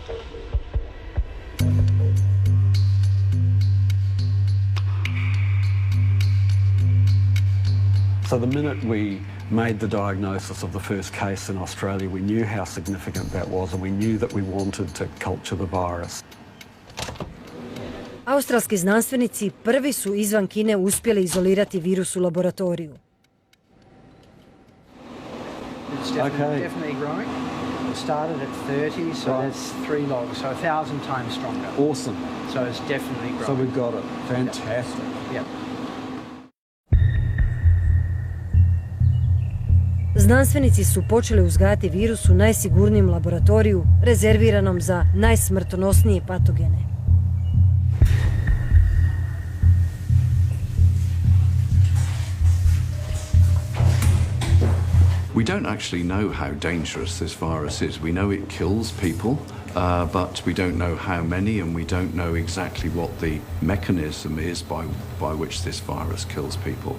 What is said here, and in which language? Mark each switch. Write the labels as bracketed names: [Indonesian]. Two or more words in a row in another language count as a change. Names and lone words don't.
[English] So the minute we made the diagnosis of the first case in Australia, we knew how significant that was, and we knew that we wanted to culture the virus. [Croatian] Australski znanstvenici prvi su izvan Kine uspjeli izolirati virus u laboratoriju. [English] It's definitely growing. It started at 30, so that's 3 logs, so 1,000 times stronger. Awesome. So it's definitely growing. So we've got it. Fantastic. Yep. [Croatian] Znanstvenici su počeli uzgajati virus u najsigurnijem laboratoriju rezerviranom za najsmrtonosnije patogene. [English] We don't actually know how dangerous this virus is. We know it kills people, but we don't know how many, and we don't know exactly what the mechanism is by which this virus kills people.